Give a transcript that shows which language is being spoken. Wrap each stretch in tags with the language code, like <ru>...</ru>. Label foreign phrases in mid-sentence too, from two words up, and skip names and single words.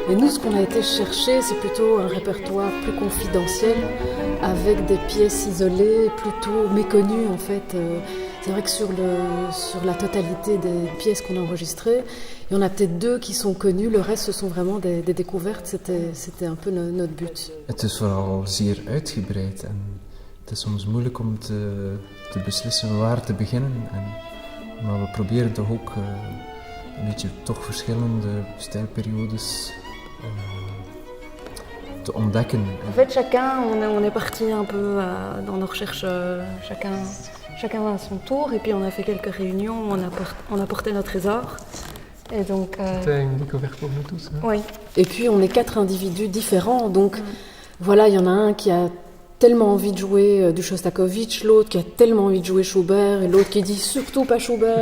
<fr>Et nous, ce qu'on a été chercher, c'est plutôt un répertoire plus confidentiel, avec des pièces isolées, plutôt méconnues en fait. C'est vrai que sur la totalité des pièces qu'on a enregistrées, il y en a peut-être 2 qui sont connues, le reste ce sont vraiment des découvertes, c'était un peu notre but.</fr> <nl>Het is vooral zeer uitgebreid en het is soms moeilijk om te beslissen waar te beginnen. Maar we proberen toch ook een beetje toch verschillende stijlperiodes te ontdekken.</nl> <fr>En fait, chacun, on est parti un peu dans nos recherches, chacun à son tour, et puis on a fait quelques réunions où on a porté nos trésors. Et donc, C'est une découverte pour nous tous. Hein. oui. Et puis on est 4 individus différents, donc voilà, il y en a un qui a tellement envie de jouer du Shostakovich, l'autre qui a tellement envie de jouer Schubert, et l'autre qui dit surtout pas Schubert.</fr>